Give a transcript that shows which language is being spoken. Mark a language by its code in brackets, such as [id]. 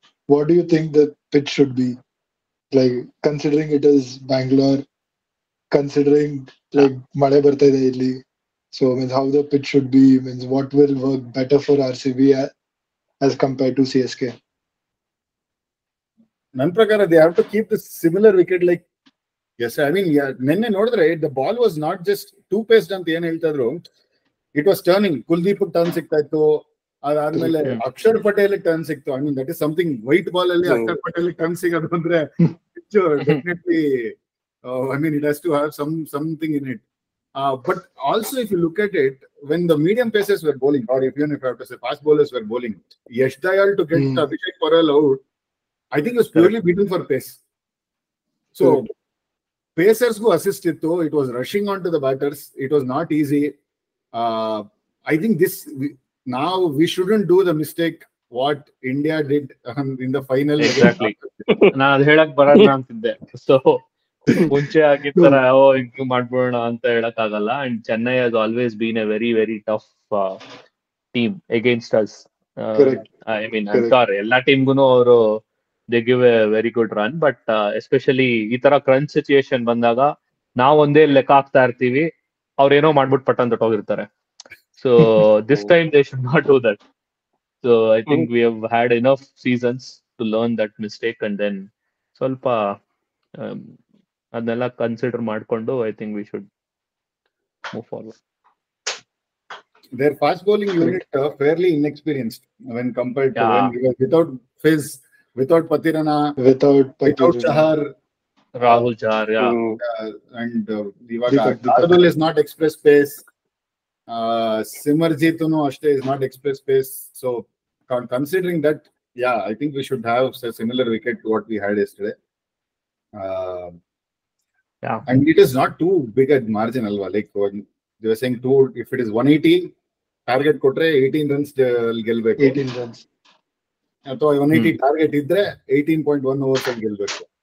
[en] What do you think the pitch should be, like considering it is Bangalore, considering like [kn] made barta ide illi, [en] so means how the pitch should be, means what will work better for RCB as compared to CSK? [kn] Nan prakara [en] they have to keep the similar wicket like yes, I mean [kn] nenne nodidre [en] the ball was not just two paced anta [kn] ಏನು ಹೇಳ್ತಾ ಇದ್ರು, [en] it was turning. [kn] Kuldeep turn ಸಿಗ್ತಾ ಇತ್ತು, ಅದಾದ್ಮೇಲೆ Akshar Patel turn ಸಿಕ್ತು. [en] I mean that is something. White ball ಅಲ್ಲಿ Akshar Patel turn ಸಿಗೋದು ಅಂದ್ರೆ definitely I mean it has to have something in it. But also if you look at it, when the medium pacers were bowling, or even if I have to say fast bowlers were bowling, Yash Dayal to get Abhishek Paral out, I think it was purely beaten for pace. So Pacers who assisted though, it was rushing onto the batters. It was not easy. I think now we shouldn't do the mistake what India did in the final. Exactly. [kn] ನಾನು ಅದು ಹೇಳಕ್ ಬರೋಣ ಅಂತಿದ್ದೆ. So ಮುಂಚೆ ಆಗಿತ್ತರ ಹಿಂಗ್ ಮಾಡ್ಬೋಣ ಅಂತ ಹೇಳಕ್ ಆಗಲ್ಲ. [en] And Chennai has always been a very very tough team against us. [kn] I mean ಸಾರಿ, ಎಲ್ಲಾ ಟೀಮ್ಗೂ ಅವರು [en] they give a very good run, [kn] but especially ಈ ತರ ಕ್ರಂಚ್ ಸಿಚುಯೇಷನ್ ಬಂದಾಗ ನಾವ್ ಒಂದೇ ಲೆಕ್ಕ ಹಾಕ್ತಾ ಇರ್ತೀವಿ, ಅವ್ರೇನೋ ಮಾಡ್ಬಿಟ್ಟು Patna ತೊಟ್ಟೋಗಿರ್ತಾರೆ. [en] So this time they should not do that. So I think we have had enough seasons to learn that mistake, and then [kn] ಸ್ವಲ್ಪ ಅದನ್ನೆಲ್ಲ ಕನ್ಸಿಡರ್ ಮಾಡ್ಕೊಂಡು [en] I think we should move forward. Their fast bowling unit fairly inexperienced when compared to when we were without Fizz, without Patirana, without Chahar, Rahul Chahar, and Ardul is not express pace. Simarjeetunu ashte is not express pace. So considering that, I think we should have a similar wicket to what we had yesterday. And it is not too big a margin alva. Like they were saying, if it is 180 target [kn] kotre [en] 18 runs they'll get back. 18 runs. [kn] ಅಥವಾ 180 target ಇದ್ರೆ 18.1 overs ಅಲ್ಲಿ ಗೆಲ್ಬೇಕು.